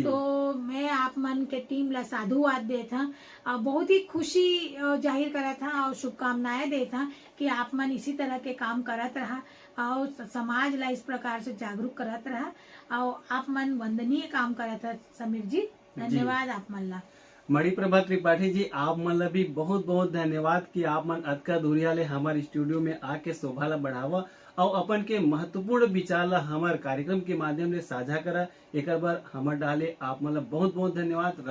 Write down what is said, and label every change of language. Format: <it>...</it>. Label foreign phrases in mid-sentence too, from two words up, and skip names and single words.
<hne>तो मैं आप मन के टीम ला साधुवाद देता और बहुत ही खुशी जाहिर करा था और शुभकामनाएं देता कि आप मन इसी तरह के काम करत रहा और समाज ला इस प्रकार से जागरूक करत रहा और आप मन वंदनीय काम करत है। समीर जी, धन्यवाद आप मन ला। मणिप्रभा त्रिपाठी जी, आप मन ला भी बहुत बहुत धन्यवाद कि आप मन अतका दूरिया ले हमारे स्टूडियो में आके शोभा ला बढ़ावा और अपन के महत्वपूर्ण विचार ला हमारे कार्यक्रम के माध्यम से साझा करा। एक बार हमर डाले आप मन ला बहुत बहुत धन्यवाद।</hne>